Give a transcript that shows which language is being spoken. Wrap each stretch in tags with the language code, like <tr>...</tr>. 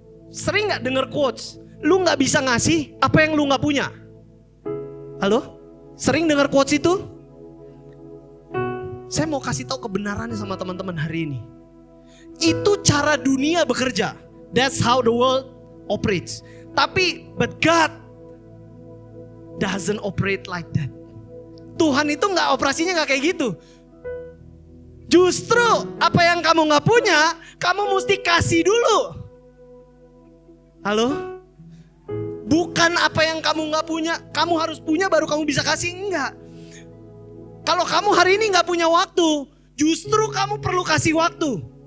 <id>Sering gak denger quotes, lu gak bisa ngasih apa yang lu gak punya? Halo? Sering denger quotes itu? Saya mau kasih tahu kebenarannya sama teman-teman hari ini. Itu cara dunia bekerja.</id> <en>That's how the world operates. But God doesn't operate like that.</en> <id>Tuhan itu gak operasinya gak kayak gitu. Justru apa yang kamu gak punya, kamu mesti kasih dulu. Halo? Bukan apa yang kamu gak punya, kamu harus punya baru kamu bisa kasih, enggak. Kalau kamu hari ini gak punya waktu, justru kamu perlu kasih waktu.</id>